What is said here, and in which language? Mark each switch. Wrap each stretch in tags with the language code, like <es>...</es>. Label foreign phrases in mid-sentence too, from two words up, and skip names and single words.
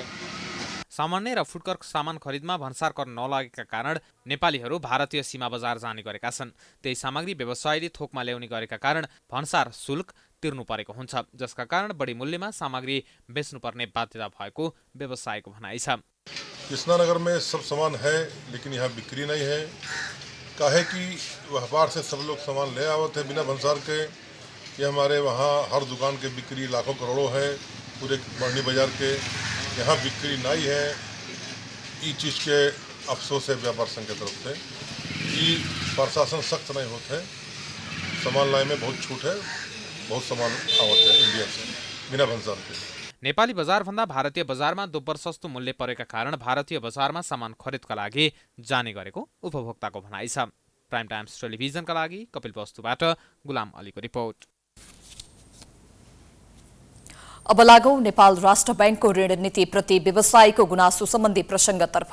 <ne>सामान्य र फुटकर सामान खरिदमा भन्सार कर नलागेका कारण नेपालीहरू भारतीय सीमा बजार जाने गरेका छन्। त्यही सामग्री व्यवसायीले थोकमा ल्याउने गरेका कारण भन्सार शुल्क तिर्नु परेको हुन्छ, जसका कारण बढी मूल्यमा सामग्री बेच्नुपर्ने बाध्यता भएको व्यवसायको भनाइ छ।</ne> <hi>कृष्णानगर में सब सामान है, लेकिन यहाँ बिक्री नहीं है। काहे कि व्यापार से सब लोग सामान ले आवत है बिना भंसार के। ये हमारे वहाँ हर दुकान के बिक्री लाखों करोड़ों है पूरे बरनी बाजार के। यहाँ बिक्री नहीं है। ये चीज़ के अफसोस है व्यापार संघ की तरफ से कि प्रशासन सख्त नहीं होते। सामान लाए में बहुत छूट है, बहुत सामान आवत है इंडिया से बिना भंसार के।</hi> <ne>नेपाली बजार भन्दा भारतीय बजारमा दोब्बर सस्तो मूल्य परेका कारण भारतीय बजारमा सामान खरिदका लागि जाने गरेको उपभोक्ताको भनाइ छ। प्राइम टाइम्स टेलिभिजनका लागि कपिलवस्तुबाट गुलाम अलीको रिपोर्ट। अब लागौं नेपाल राष्ट्र बैंकको ऋण नीति प्रति व्यवसायीको गुनासो सम्बन्धी प्रसंगतर्फ।</ne>